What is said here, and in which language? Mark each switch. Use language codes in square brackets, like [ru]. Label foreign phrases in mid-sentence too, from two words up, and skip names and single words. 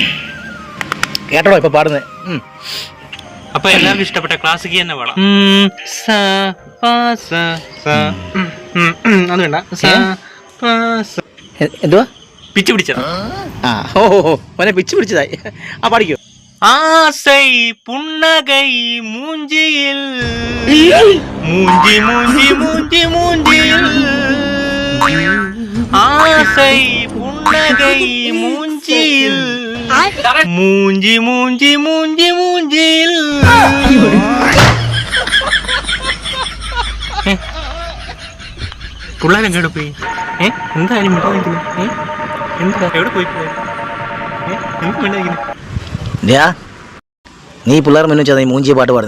[ml] കേട്ടോളൂ ഇപ്പൊ പാടുന്നത്. അപ്പൊ എല്ലാവർക്കും ഇഷ്ടപ്പെട്ട ക്ലാസിക് തന്നെ പാടാം. അത് വേണ്ട. എന്തുവാ? പിച്ച് പിടിച്ചത്. ആ ഓ മോനെ പിച്ച് പിടിച്ചതായി. ആ പാടിക്കോ. [ta] ஆசை புன்னகை மூஞ்சியில் மூஞ்சி மூஞ்சி மூஞ்சி மூஞ்சியில் ஆசை புன்னகை மூஞ்சியில் மூஞ்சி மூஞ்சி மூஞ்சி மூஞ்சியில். [ml] പിള്ളേരെങ്ങോട്ട് പോയി? എന്തായാലും മിണ്ടാതിരിക്കുന്നു. എന്താ എവിടെ പോയി? എന്ത് മിണ്ടാതിരിക്കുന്നു? നീ പിള്ളേർ മുന്നേ വെച്ചാൽ നീ മൂഞ്ചിയ പാട്ട് പാടുന്നേ.